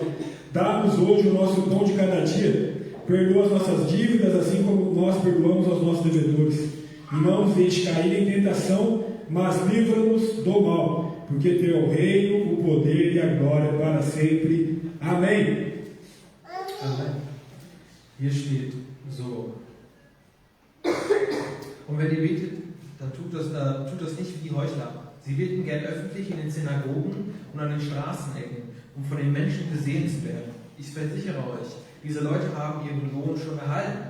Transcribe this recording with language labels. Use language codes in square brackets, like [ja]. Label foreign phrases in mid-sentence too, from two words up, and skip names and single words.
[pt] Dá-nos hoje o nosso pão de cada dia. Perdoa as nossas dívidas, assim como nós perdoamos aos nossos devedores. E não nos deixe cair em tentação, mas livra-nos do mal. Porque teu é o reino, o poder e a glória para sempre. Amém. [de] Amen. Hier steht so: Und wenn ihr betet, dann tut das nicht wie die Heuchler. Sie beten gern öffentlich in den Synagogen und an den Straßenecken, um von den Menschen gesehen zu werden. Ich versichere euch, diese Leute haben ihren Lohn schon erhalten.